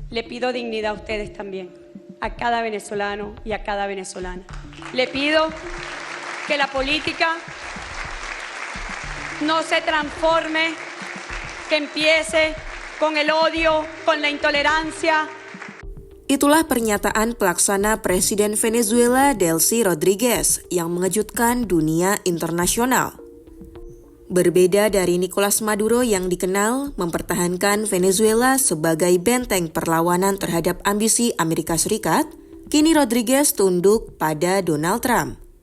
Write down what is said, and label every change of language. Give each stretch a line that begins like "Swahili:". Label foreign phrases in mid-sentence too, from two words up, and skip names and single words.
Spanish: Le pido dignidad a ustedes también, a cada venezolano y a cada venezolana. Le pido que la política no se transforme, que empiece con el odio, con la intolerancia.
Indonesian: Itulah pernyataan pelaksana Presiden Venezuela Delcy Rodriguez yang mengejutkan dunia internasional. Berbeda dari Nicolas Maduro yang dikenal mempertahankan Venezuela sebagai benteng perlawanan terhadap ambisi Amerika Serikat, kini Rodriguez tunduk pada Donald Trump.